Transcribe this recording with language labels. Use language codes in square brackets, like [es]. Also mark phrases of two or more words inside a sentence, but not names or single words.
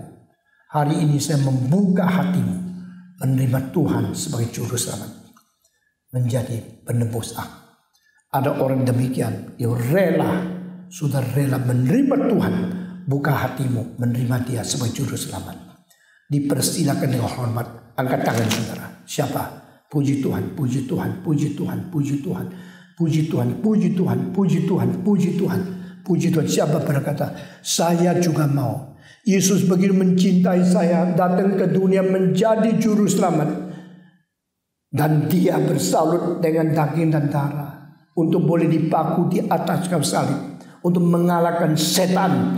[id] Hari ini saya membuka hatimu, menerima Tuhan sebagai juru selamat, menjadi penebus aku. Ada orang demikian, dia rela, sudah rela menerima Tuhan. Buka hatimu, menerima dia sebagai juru selamat. Dipersilakan dengan hormat, angkat tangan saudara. Siapa? Puji Tuhan, puji Tuhan, puji Tuhan, puji Tuhan, puji Tuhan, puji Tuhan, puji Tuhan, puji Tuhan, puji Tuhan. Siapa berkata, saya juga mau. Yesus begitu mencintai saya, datang ke dunia menjadi juru selamat. Dan dia bersalut dengan daging dan darah untuk boleh dipaku di atas kayu salib, untuk mengalahkan setan.